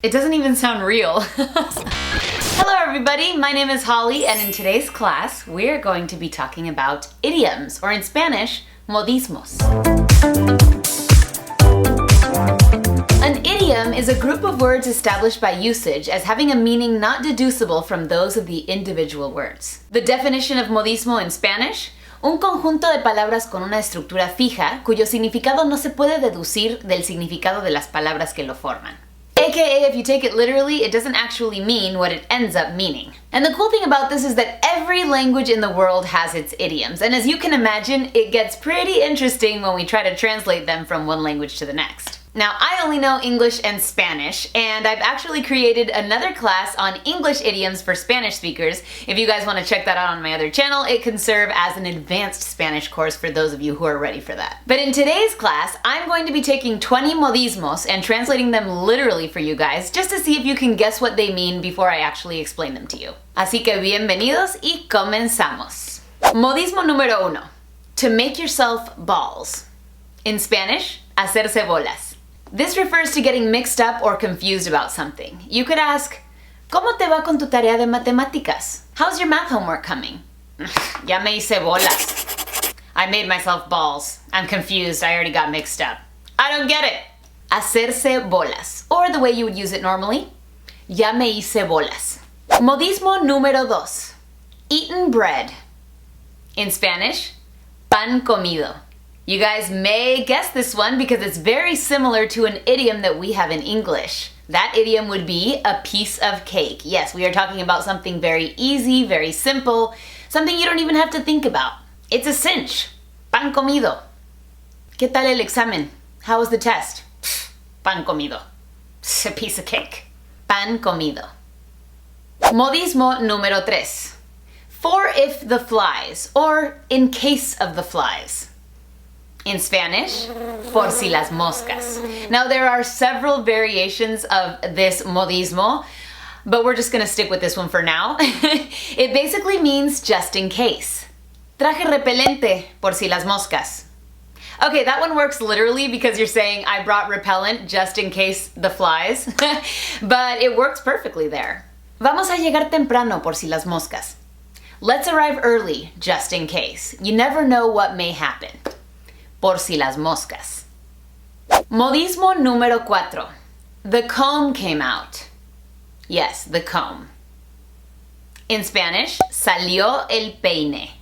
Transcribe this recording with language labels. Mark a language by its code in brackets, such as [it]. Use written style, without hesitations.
[en] It doesn't even sound real. Hello everybody, my name is Holly, and in today's class, we're going to be talking about idioms, or in Spanish, modismos. An idiom is a group of words established by usage as having a meaning not deducible from those of the individual words. [es] The definition of modismo in Spanish: un conjunto de palabras con una estructura fija, cuyo significado no se puede deducir del significado de las palabras que lo forman. [en] AKA, if you take it literally, it doesn't actually mean what it ends up meaning. And the cool thing about this is that every language in the world has its idioms, and as you can imagine, it gets pretty interesting when we try to translate them from one language to the next. Now, I only know English and Spanish, and I've actually created another class on English idioms for Spanish speakers. If you guys want to check that out on my other channel, it can serve as an advanced Spanish course for those of you who are ready for that. But in today's class, I'm going to be taking 20 modismos and translating them literally for you guys, just to see if you can guess what they mean before I actually explain them to you. [es] Así que bienvenidos y comenzamos. [en] Modismo número uno. To make yourself balls. In Spanish, hacerse bolas. This refers to getting mixed up or confused about something. [es] You could ask, ¿Cómo te va con tu tarea de matemáticas? [en] How's your math homework coming? Ya me hice bolas. I made myself balls. I'm confused. I already got mixed up. I don't get it. Hacerse bolas. Or the way you would use it normally, ya me hice bolas. Modismo número dos. Eaten bread. In Spanish, pan comido. You guys may guess this one because it's very similar to an idiom that we have in English. That idiom would be a piece of cake. Yes, we are talking about something very easy, very simple, something you don't even have to think about. [es] It's a cinch. Pan comido. ¿Qué tal el examen? How was the test? Pan comido. [en] It's a piece of cake. Pan comido. Modismo número tres. For if the flies, or in case of the flies. [es] In Spanish, por si las moscas. [en] Now there are several variations of this modismo, but we're just gonna stick with this one for now. It basically means just in case. [es] Traje repelente por si las moscas. [en] Okay, that one works literally because you're saying I brought repellent just in case the flies, but it works perfectly there. [es] Vamos a llegar temprano por si las moscas. [en] Let's arrive early just in case. You never know what may happen. [es] Por si las moscas. Modismo número cuatro. [en] The comb came out. Yes, the comb. [es] In Spanish, salió el peine.